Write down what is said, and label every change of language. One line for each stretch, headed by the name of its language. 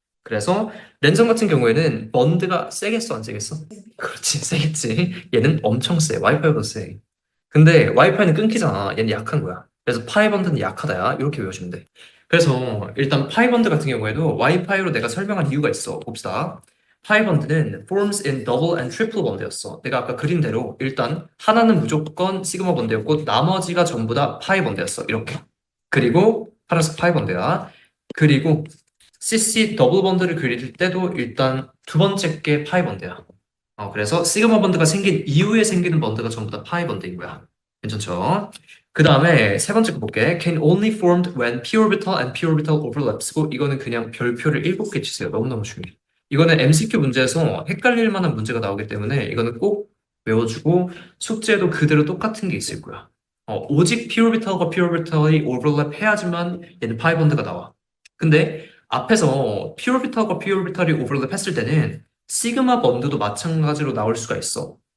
Korean: 그래서 랜선 같은 경우에는 번드가 세겠어, 안 세겠어? 그렇지, 세겠지. 얘는 엄청 세. 와이파이보다 세. 근데 와이파이는 끊기잖아. 얘는 약한 거야. 그래서 파이번드는 약하다야. 이렇게 외우시면 돼. 그래서 일단 파이번드 같은 경우에도 와이파이로 내가 설명한 이유가 있어. 봅시다. 파이번드는
English: forms in double and triple
Korean: 번드였어. 내가 아까 그린 대로 일단 하나는 무조건 시그마 번드였고 나머지가 전부 다 파이 번드였어. 이렇게. 그리고 파란색 파이 번드야. 그리고 CC 더블 번드를 그릴 때도 일단 두 번째 게 파이 번드야. 그래서 시그마 번드가 생긴 이후에 생기는 번드가 전부 다 파이 번드인 거야. 괜찮죠? 그 다음에 세 번째 거 볼게.
English: Can only formed when p orbital and p orbital overlaps
Korean: 고 이거는 그냥 별표를 7개 치세요. 너무너무 중요해. 이거는 MCQ 문제에서 헷갈릴 만한 문제가 나오기 때문에 이거는 꼭 외워주고 숙제에도 그대로 똑같은 게 있을 거야. 오직 p orbital과 p orbital이 overlap 해야지만 얘는 파이 번드가 나와. 근데 앞에서 p orbital과 p orbital이 overlap 했을 때는 시그마 번드도 마찬가지로 나올 수가 있어.